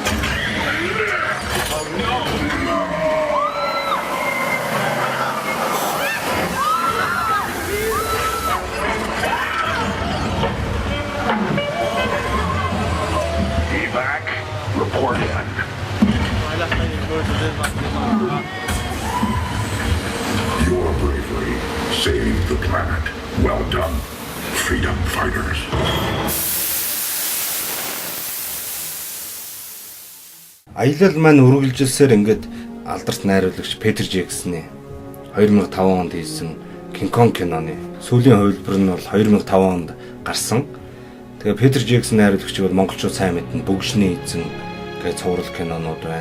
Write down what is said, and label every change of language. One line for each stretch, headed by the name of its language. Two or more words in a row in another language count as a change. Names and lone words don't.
English: Oh no! Evac, report in. Your bravery saved the planet. Well done, freedom fighters.
Mongolian: Аялал маань үргэлжилсээр ингээд алдарт найруулагч Петер Джексны 2005 онд хийсэн King Kong киноны сүүлийн хувилбар нь бол 2005 онд гарсан. Тэгээ Петер Джексон найруулагч бол монголчууд сайн мэднэ Бөгшний эзэн гэж цуврал кинонууд байна.